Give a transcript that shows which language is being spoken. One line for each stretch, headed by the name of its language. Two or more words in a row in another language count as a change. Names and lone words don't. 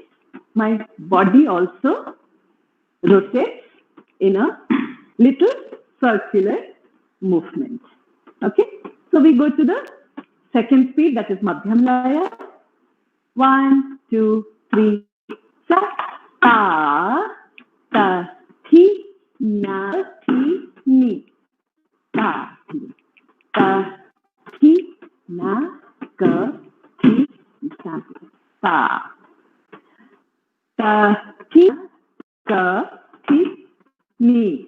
English: My body also rotates in a little circular movement. Okay, so we go to the second speed, that is
Hindi: Madhyam Laya.
English: 1, 2, 3, start. Ta, ta, thi, na, thi, ni. Ta, thi, ta, thi, na, ka, thi, ta, ta, ta, thi, ka, thi, ni.